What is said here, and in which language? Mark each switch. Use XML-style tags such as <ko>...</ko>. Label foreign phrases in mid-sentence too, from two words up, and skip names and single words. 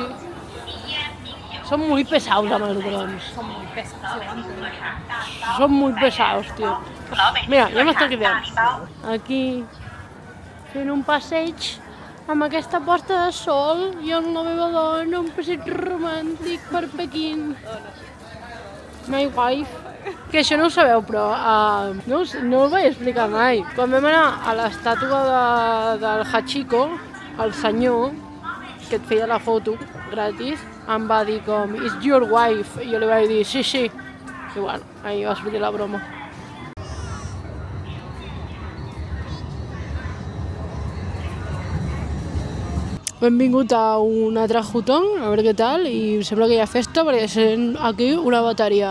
<ca>Són molt pesados amb els drons. Són molt pesados, tio. Mira, ja m'està quedant. Aquí, fent un passeig amb aquesta posta de sol i amb la meva dona, un passeig romàntic per Pequín.</ca> <en>My wife.</en> <ca>Que això no ho sabeu, però no ho vaig explicar mai. Quan vam anar a l'estàtua del Hachiko, el senyor que et feia la foto gratis em va dir com,</ca> <en>is your wife?</en> <ca>I jo li vaig dir, sí. I bueno, ahí va sortir la broma. Hem vingut a un altre hutong, a veure què tal, i sembla que hi ha festa perquè sent aquí una bateria.</ca>